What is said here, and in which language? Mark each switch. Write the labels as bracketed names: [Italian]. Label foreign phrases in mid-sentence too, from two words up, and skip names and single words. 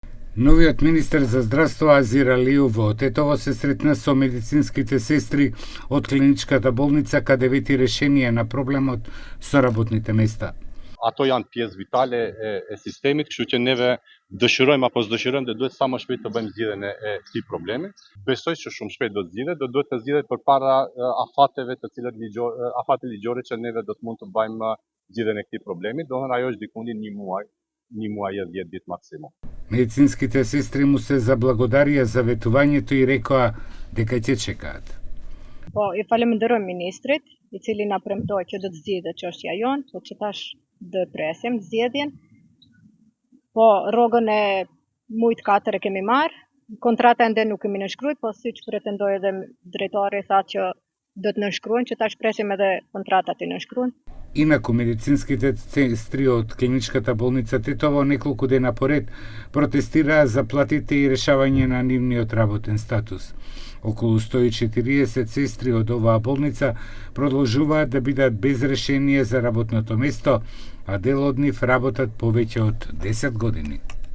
[Macedonian] Новиот министер за здравство Азир Алиев во Тетово се сретна со медицинските сестри од клиничката болница каде вети решение на проблемот со работните места. [Albanian] Ato janë pjesë vitale e sistemit, kështu që neve dëshirojmë apo s'dëshirojmë dhe duhet sa më shpejt të bëjmë zgjidhjen e këtij problemi. Besoj se shumë shpejt do të duhet të zgjidhet përpara afateve të cilat afate ligjore që neve do të mund të bëjmë zgjidhjen e këtij problemi, domethënë ajo është diku një muaj e 10 ditë maksimum. [Macedonian] Медицинските сестри му се заблагодарија за ветувањето и рекоа дека ќе чекаат. [Albanian] Po, I falenderoj ministrit, I cili na premtoi që do të zgjidhet çështja jon, po që tash do presim zgjedhjen. Po rrogën e muajit 4 e kemi marr. Kontrata ende nuk kemi nënshkruajtur, po siç pretendoi edhe drejtori tha që do të nënshkruajnë, që tash presim edhe kontratat të nënshkruajnë. [Macedonian] Инаку медицинските сестри од клиничката болница Тетово неколку дена поред протестираа за платите и решавање на нивниот работен статус. Околу 140 сестри од оваа болница продолжуваат да бидат без решение за работното место, а дел од нив работат повеќе од 10 години.